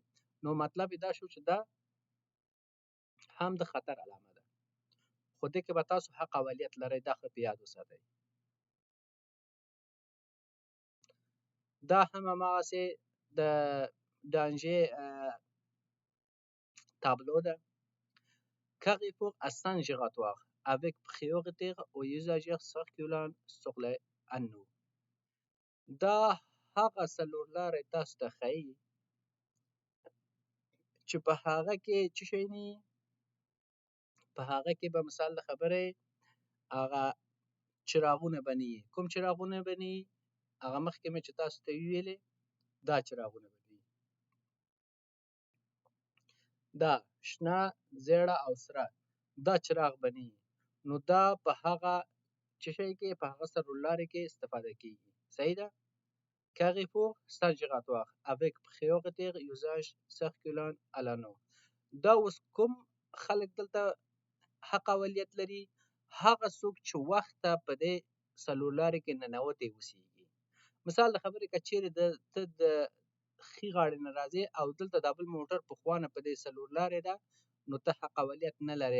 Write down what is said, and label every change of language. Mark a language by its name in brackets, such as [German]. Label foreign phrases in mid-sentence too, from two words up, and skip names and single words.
[Pashto] نو مطلب یې دا شو چې دا هم د خطر علامه ده، خو دې کې به تاسو حق اولیت لرئ، دا ښه په یاد وساتئ. دا هم هماغسې د دانژې تابلو ده. [French] Carrefour à Saint-Giratoire avec prioritaire aux usagers circulant sur les anneaux. [Pashto] دا هغه څلورلاری تاسو ته ښیي چې په هغه کې څه شی نه وي، په هغه کې به مثال د خبرې هغه چراغونه به نه وي. کوم چراغونه به نه وي؟ هغه مخکې مې چې تاسو ته وویلې دا چراغونه به نه وي. دا شنه، زیړه او سره دا چراغ به نه وي. نو دا په هغه څه شی کې، په هغه څلورلارې کې استفاده کېږي. صحیح ده؟ [French] Carrefour Saint-Giratoire avec prioritaire usage circulant à l'anneau. [Pashto] دا اوس کوم خلک دلته حق اولیت لري؟ هغه څوک چې وخت ته په دې څلورلارې کې ننوتی اوسېږي. مثال د خبرې که چیرې ته د ښي غاړې نه راځې او دلته دا بل موټر په خوا نه په دې څلورلارې ده، نو ته حق اولیت نه لرې.